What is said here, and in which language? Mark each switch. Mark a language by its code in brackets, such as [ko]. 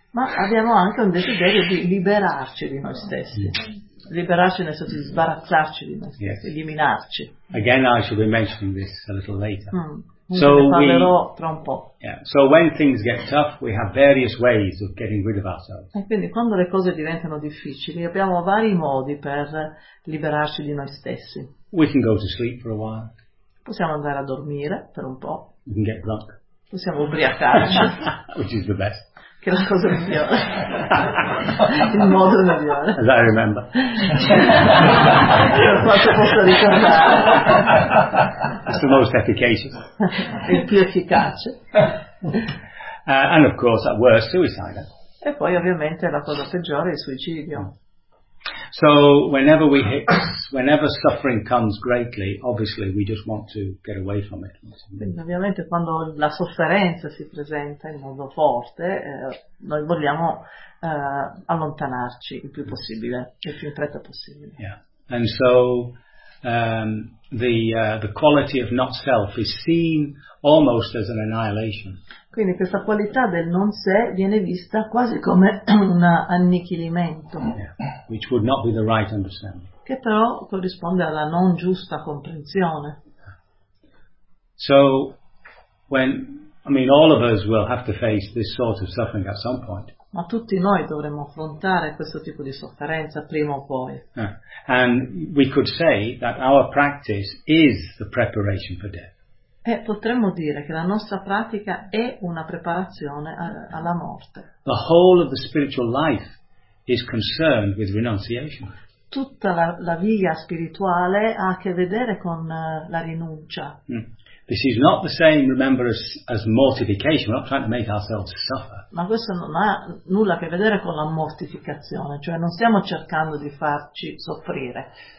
[it] Ma abbiamo anche un desiderio di liberarci di noi stessi. Yeah. Liberarci nel senso di sbarazzarci di noi stessi, yes. Eliminarci. [en] Again, I shall be mentioning this a little later. [it] So ne parlerò tra un po'. [en] Yeah. So when things get tough, we have various ways of getting rid of ourselves. [it] E quindi quando le cose diventano difficili, abbiamo vari modi per liberarci di noi stessi. [en] We can go to sleep for a while. [it] Possiamo andare a dormire per un po'. [en] We can get drunk. [it] Possiamo ubriacarci. [en] Which is the best. [it] Che è la cosa migliore, il modo migliore. [en] As I remember. [it] Per quanto posso ricordare. [en] It's the most efficacious. [it] Il più efficace. [en] And of course, at worst, suicide. [it] E poi ovviamente la cosa peggiore è il suicidio. [en] So, whenever we hit, whenever suffering comes greatly, obviously we just want to get away from it. [it] Quindi ovviamente quando la sofferenza si presenta in modo forte, noi vogliamo allontanarci il più possibile, il più in fretta possibile. [en] Yeah. And so, the quality of not self is seen almost as an annihilation. [it] Quindi questa qualità del non sé viene vista quasi come un annichilimento. [en] Yeah. Which would not be the right understanding. [it] Che però corrisponde alla non giusta comprensione. [en] So when I mean all of us will have to face this sort of suffering at some point. [it] Ma tutti noi dovremmo affrontare questo tipo di sofferenza prima o poi. [en] And we could say that our practice is the preparation for death. [it] E potremmo dire che la nostra pratica è una preparazione alla morte. [en] The whole of the spiritual life is concerned with renunciation. [it] Tutta la via spirituale ha a che vedere con la rinuncia. [en] This is not the same, remember, as mortification. We're not trying to make ourselves suffer. [it] Ma questo non ha nulla a che vedere con la mortificazione, cioè non stiamo cercando di farci soffrire.